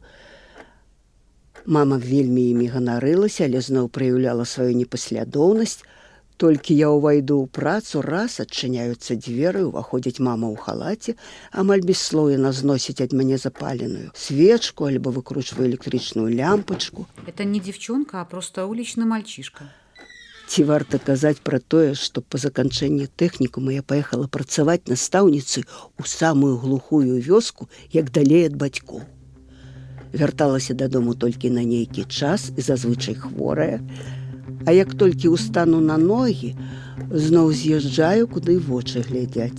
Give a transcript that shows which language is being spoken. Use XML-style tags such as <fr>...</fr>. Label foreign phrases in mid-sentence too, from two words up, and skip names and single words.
<be>Мама вельмі імі ганарылася, але зноў праяўляла сваю непаслядоўнасць. Толькі я ўвайду ў працу, раз адчыняюцца дзверы, уваходзіць мама ў халаце, амаль без слоў яна зносіць ад мяне запаленую свечку альбо выкручвае электрычную лямпачку.</be> <ru>Это не девчонка, а просто уличный мальчишка.</ru> <be>Ці варта казаць пра тое, што па заканчэнні тэхнікума я паехала працаваць настаўніцай у самую глухую вёску, як далей ад бацькоў. Вярталася дадому толькі на нейкі час і зазвычай хворая, а як толькі ўстану на ногі, зноў з'язджаю, куды вочы глядзяць.</be>